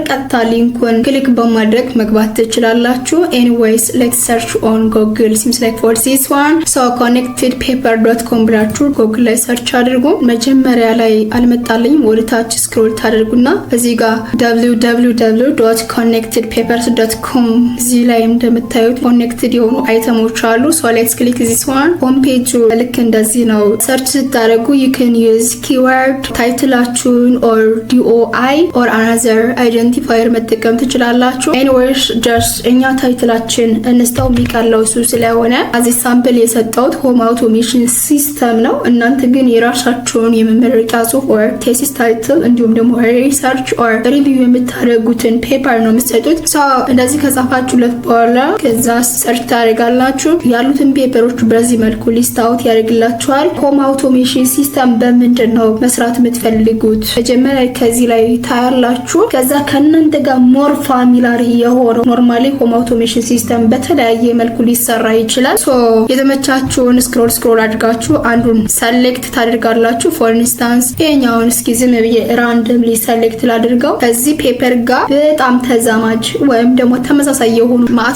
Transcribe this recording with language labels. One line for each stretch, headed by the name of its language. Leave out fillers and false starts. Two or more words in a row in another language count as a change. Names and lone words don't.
Amharic: ቀጥታ ሊንኩን ክሊክ በማድረግ መግባት ትችላላችሁ።
English: anyways let's search on Google seems like for this one so
Amharic: connectedpaper.com ብላችሁ ጉግል ላይ ሰርች አድርጉ። መጀመሪያ ላይ አልመጣልኝም። ወደ ታች ስክሮል ታደርጉና እዚህ ጋር www.connectedpapers.com እዚህ ላይ እንደምታዩት ኮኔክትድ የሆኑ አይተሞች አሉ።
English: So let's click this one. home page
Amharic: ልክ እንደዚህ ነው። ሰርች ስታደርጉ
English: you can use keyword
Amharic: ታይትላችሁን
English: or DOI or another identifier
Amharic: መጠቀም ትችላላችሁ።
English: anyways just
Amharic: እኛ ታይትላችን እንስተው የሚቀለው እሱ ስለሆነ እዚህ ሳምፕል የሰጠሁት
English: home automation system
Amharic: ነው። እናንተ ግን የራሳችሁን የመመረቂያ ጽሑፍ
English: or thesis title
Amharic: እንዲሁም ደግሞ
English: research or review
Amharic: የምታደርጉትን ፔፐር ነው የምትሰጡት። so እንደዚህ ከጻፋችሁለት በኋላ ከዛ ሰርች ታደርጋላችሁ። ያሉትን ፔፐሮች በዚህ መልኩ
English: list out
Amharic: ያደርግላችኋል።
English: home automation system
Amharic: በምንድን ነው መስራት የምትፈልጉት? መጀመሪያ ከዚህ ላይ ታያላችሁ። ከዛ ከእናንተ ጋር
English: more familiar
Amharic: የሆነው
English: normally home automation system
Amharic: በተለያየ መልኩ ሊሰራ ይችላል። ሶ የተመቻችሁን ስክሮል አድርጋችሁ አንዱን ሰሌክት ታደርጋላችሁ።
English: for instance
Amharic: ይሄኛውን እስኪ ዝም ብዬ
English: randomly select
Amharic: ላድርገው። ከዚህ ፔፐር ጋር በጣም ተዛማጅ ወይም ደግሞ ተመሳሳይ የሆኑ ማት